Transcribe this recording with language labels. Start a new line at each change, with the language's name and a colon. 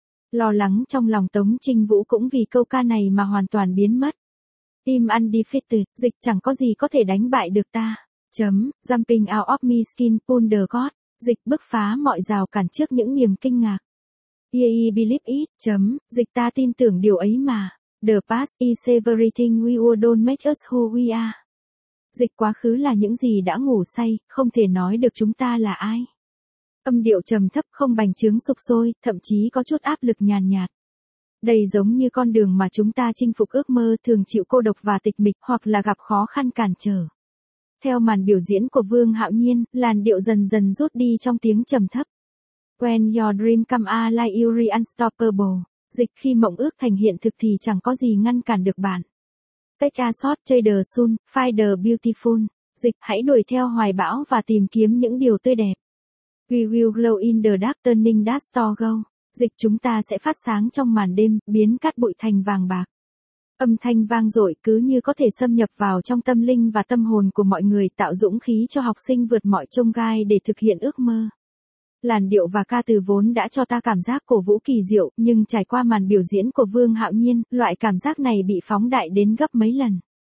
Vietnamese: Lo lắng trong lòng Tống Trinh Vũ cũng vì câu ca này mà hoàn toàn biến mất.
English: Team undefeated,
Vietnamese: dịch chẳng có gì có thể đánh bại được ta.
English: Jumping out of my skin, wonder God,
Vietnamese: dịch bứt phá mọi rào cản trước những niềm kinh ngạc.
English: Yeah, believe it,
Vietnamese: dịch ta tin tưởng điều ấy mà.
English: The past is everything we were, don't make us who we are.
Vietnamese: Dịch quá khứ là những gì đã ngủ say, không thể nói được chúng ta là ai. Âm điệu trầm thấp không bành trướng sục sôi, thậm chí có chút áp lực nhàn nhạt. Đây giống như con đường mà chúng ta chinh phục ước mơ thường chịu cô độc và tịch mịch, hoặc là gặp khó khăn cản trở. Theo màn biểu diễn của Vương Hạo Nhiên, làn điệu dần dần rút đi trong tiếng trầm thấp.
English: When your dream come alive, you're unstoppable.
Vietnamese: Dịch khi mộng ước thành hiện thực thì chẳng có gì ngăn cản được bạn.
English: Take a shot, chase the sun, find the beautiful.
Vietnamese: Dịch hãy đuổi theo hoài bão và tìm kiếm những điều tươi đẹp.
English: We will glow in the dark, turning dust to gold.
Vietnamese: Dịch chúng ta sẽ phát sáng trong màn đêm, biến cát bụi thành vàng bạc. Âm thanh vang dội cứ như có thể xâm nhập vào trong tâm linh và tâm hồn của mọi người, tạo dũng khí cho học sinh vượt mọi chông gai để thực hiện ước mơ. Làn điệu và ca từ vốn đã cho ta cảm giác cổ vũ kỳ diệu, nhưng trải qua màn biểu diễn của Vương Hạo Nhiên, loại cảm giác này bị phóng đại đến gấp mấy lần.